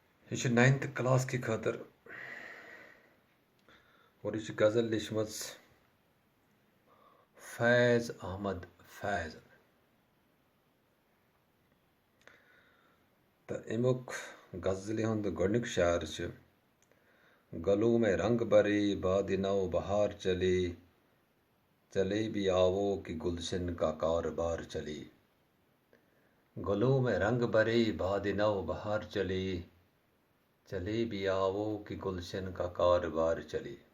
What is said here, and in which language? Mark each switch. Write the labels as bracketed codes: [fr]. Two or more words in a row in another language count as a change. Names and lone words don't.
[ks] یہ 9th کلاس کی خاطر اور یہ غزل لیچھمٕژ فیض احمد فیض تو امیک غزلہِ ہُنٛد گۄڈنیُک شعر چھُ [ur] گلوں میں رنگ برے باد نو بہار چلے چلے بھی آوو کہ گلشن کا کاروبار چلے گلوں میں رنگ برے باد نو بہار چلے چلے بھی آوو کہ گلشن کا کاروبار چلے.